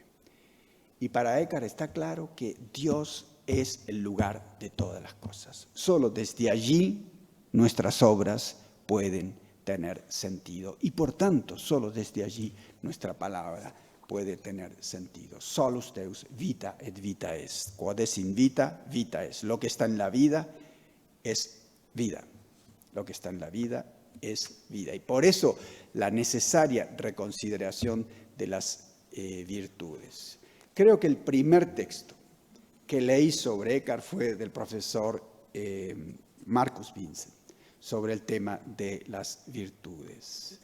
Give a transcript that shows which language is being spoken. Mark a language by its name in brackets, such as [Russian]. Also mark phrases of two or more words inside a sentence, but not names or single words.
[Spanish] Y para Eckhart está claro que Dios es el lugar de todas las cosas. Solo desde allí nuestras obras pueden tener sentido y por tanto solo desde allí nuestra palabra puede tener sentido. [Latin] Solus Deus vita et vita est. Quod est in vita, vita est. [Spanish] Lo que está en la vida es vida. Lo que está en la vida es vida. Y por eso la necesaria reconsideración de las virtudes. Creo que el primer texto que leí sobre Eckhart fue del profesor Marcus Vincent, sobre el tema de las virtudes.